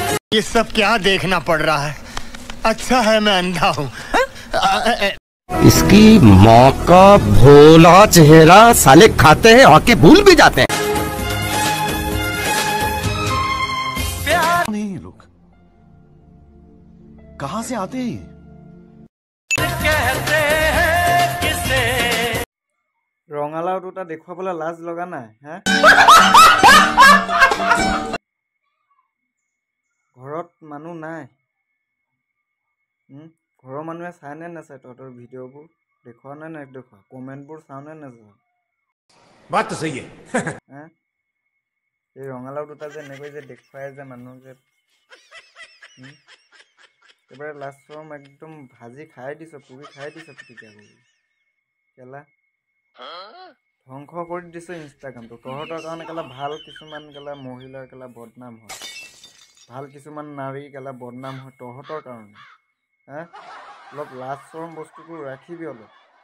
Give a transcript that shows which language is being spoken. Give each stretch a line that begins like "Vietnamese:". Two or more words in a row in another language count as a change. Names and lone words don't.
Hindi: ये सब क्या देखना पड़ रहा है अच्छा है मैं अंधा हूँ इसकी माँ का भोला चेहरा साले खाते हैं और के भूल भी जाते हैं नहीं ये लोग कहाँ से आते हैं
Assamese: ৰঙালাও দুটা দেখুৱাবলৈ লাজ লগা নাই হে ঘৰত মানুহ নাই ঘৰৰ মানুহে চাই নে নাচাই তহঁতৰ ভিডিঅ'বোৰ দেখুৱা নে নেদেখুৱা কমেণ্টবোৰ চাওঁ নে নাচাওঁ
Hindi: बात तो सही है
Assamese: হে এই ৰঙালাও দুটা যে এনেকৈ যে দেখুৱাই যে মানুহ যে এবাৰ লাষ্টৰ একদম ভাজি খাই দিছ পুৰি খাই দিছ পিটিকা কৰি কেলা ধ্বংস কৰি দিছে ইনষ্টাগ্ৰামটো তহঁতৰ কাৰণে কেলা ভাল কিছুমান কেলা মহিলাৰ কেলা বদনাম হয় ভাল কিছুমান নাৰী কেলা বদনাম হয় তহঁতৰ কাৰণে হে অলপ লাজ চৰম বস্তুবোৰ ৰাখিবি অলপ